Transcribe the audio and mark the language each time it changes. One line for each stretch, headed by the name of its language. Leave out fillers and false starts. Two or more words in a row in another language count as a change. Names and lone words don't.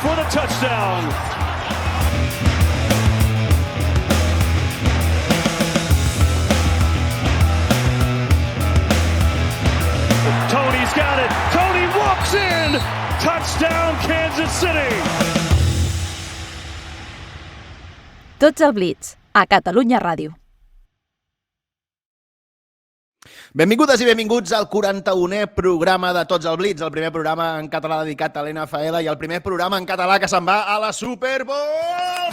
English: touchdown. Tony's got it. Tony walks in. Touchdown, Kansas City.
Catalan: Tots al Blitz, a Catalunya Ràdio. Benvingudes i benvinguts al 41è programa de Tots al Blitz, el primer programa en català dedicat a l'NFL i el primer programa en català que se'n va a la Super Bowl!